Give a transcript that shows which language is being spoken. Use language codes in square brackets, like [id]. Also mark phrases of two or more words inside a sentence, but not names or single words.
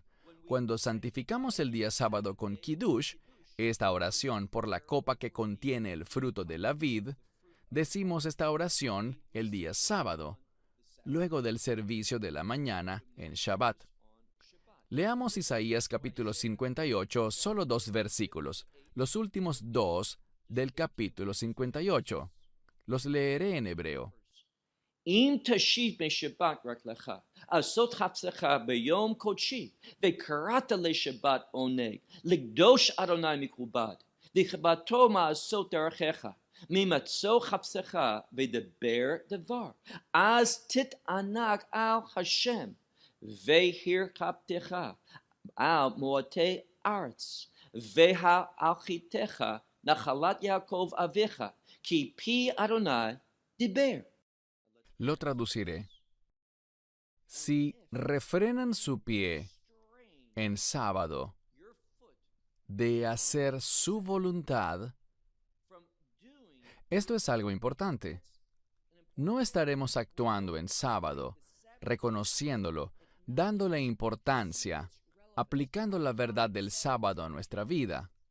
[es] Cuando santificamos el día sábado con Kiddush, esta oración por la copa que contiene el fruto de la vid, decimos esta oración el día sábado, luego del servicio de la mañana en Shabbat. Leamos Isaías capítulo 58, solo 2 versículos, los últimos 2 del capítulo 58. Los leeré en hebreo. [he] אם תשיב משבת רק לך, לעשות חפצך ביום קודשי, וקראת לשבת עונג, לקדוש אדוני מכובד, לכבדתו מעשות דרכיך, ממצוא חפצך ודבר דבר, אז תתענג על השם, והרחבתך על מועטי ארץ, והלכיתך נחלת יעקב אביך, כי פי אדוני דיבר. [es] Lo traduciré. Si refrenan su pie en sábado de hacer su voluntad, esto es algo importante. No estaremos actuando en sábado, reconociéndolo, dándole importancia, aplicando la verdad del sábado a nuestra vida.